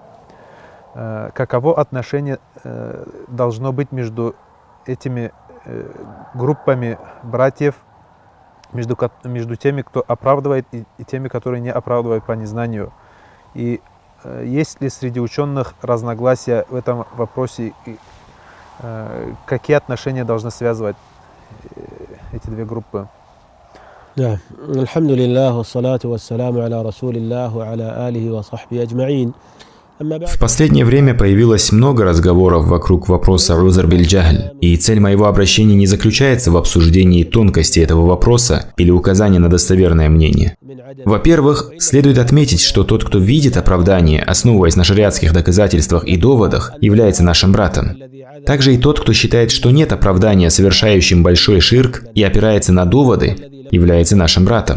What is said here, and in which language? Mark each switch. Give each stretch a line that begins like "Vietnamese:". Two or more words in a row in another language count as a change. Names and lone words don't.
Russian: Каково отношение должно быть между этими группами братьев, между теми, кто оправдывает, и теми, которые не оправдывают по незнанию? И есть ли среди ученых разногласия в этом вопросе? Какие отношения должны связывать эти две группы? Да,
Arabic: الحمد لله، والصلاة والسلام على رسول الله، على آله وصحبه أجمعين.
Russian: В последнее время появилось много разговоров вокруг вопроса
Arabic: «عذر بالجهل»,
Russian: и цель моего обращения не заключается в обсуждении тонкостей этого вопроса или указании на достоверное мнение. Во-первых, следует отметить, что тот, кто видит оправдание, основываясь на шариатских доказательствах и доводах, является нашим братом. Также и тот, кто считает, что нет оправдания совершающим большой ширк и опирается на доводы, является нашим братом.